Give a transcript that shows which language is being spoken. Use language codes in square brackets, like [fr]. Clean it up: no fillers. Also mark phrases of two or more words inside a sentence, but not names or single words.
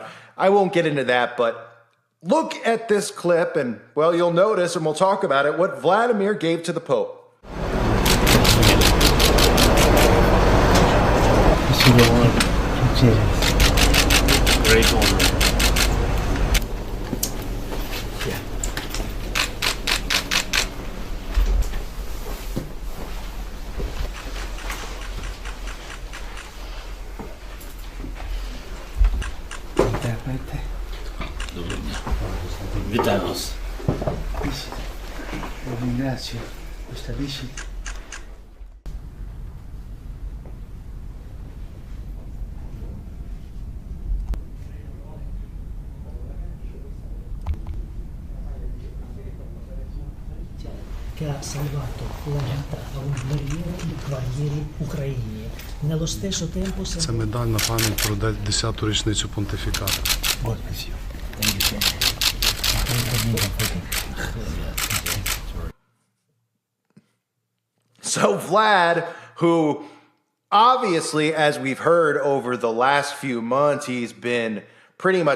[en] I won't get into that, but look at this clip and, well, you'll notice, and we'll talk about it, what Vladimir gave to the Pope. Great honor. Yeah. [uk] Вітаю вас. [it] Ringrazio questa visita. Che ha salvato la vita a un guerriero ucraini. Nello stesso tempo [uk] Це медаль на пам'ять про 10-ту річницю понтифікату. [en] So Vlad, who obviously, as we've heard over the last few months, he's been pretty much